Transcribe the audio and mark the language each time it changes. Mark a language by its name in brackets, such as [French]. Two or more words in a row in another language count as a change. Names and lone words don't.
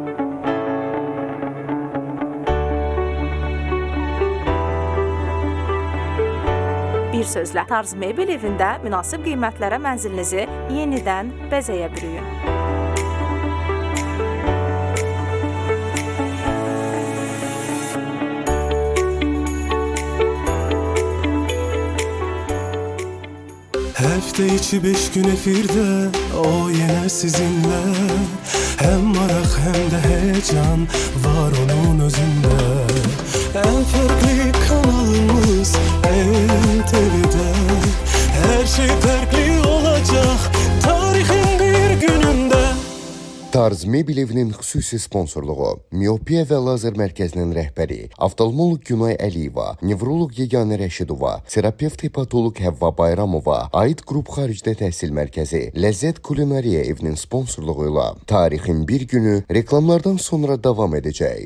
[Azerbaijani] Bir sözlə, Tarz Mebel evində münasib qiymətlərə mənzilinizi yenidən bəzəyə bürüyün. [Turkish] Hafta içi 5 gün efirde, o yine sizinle. Hem merak hem de heyecan var onun özünde. En farklı kanalımız NTV'de. Her şey farklı olacak tarihin bir gününde. [Azerbaijani] Tarz Mebel evinin xüsusi sponsorluğu, Miopiya və Lazer Mərkəzinin rəhbəri, oftalmoloq Günay Əliyeva, nevroloq Yeganə Rəşidova, terapevt hepatoloq Həvva Bayramova, Aid Qrup Xaricdə Təhsil Mərkəzi, Ləzzət Kulinariya evinin sponsorluğu ilə tarixin bir günü reklamlardan sonra davam edəcək.